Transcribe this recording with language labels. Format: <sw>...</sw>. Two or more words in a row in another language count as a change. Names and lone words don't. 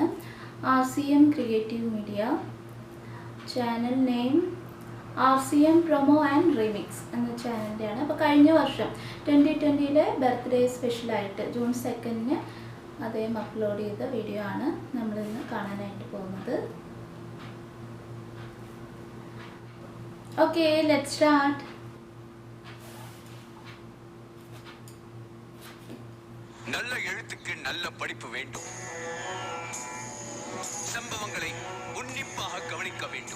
<ml>RCM ക്രിയേറ്റീവ് മീഡിയ.</ml> <en>channel name</en> <ml>RCM പ്രൊമോ ആൻഡ് റിമിക്സ് എന്ന ചാനലിൻ്റെയാണ്. അപ്പോൾ കഴിഞ്ഞ വർഷം 2020</ml> <en>birthday special</en> <ml>ജൂൺ 2 അദ്ദേഹം അപ്ലോഡ് ചെയ്ത വീഡിയോ ആണ് നമ്മളിന്ന് കാണാനായിട്ട് പോകുന്നത്.</ml> <en>Okay, let's start.</en> <ta>நல்ல எழுத்துக்கு நல்ல படிப்பு வேண்டும். சம்பவங்களை உன்னிப்பாக கவனிக்க வேண்டும்.</ta>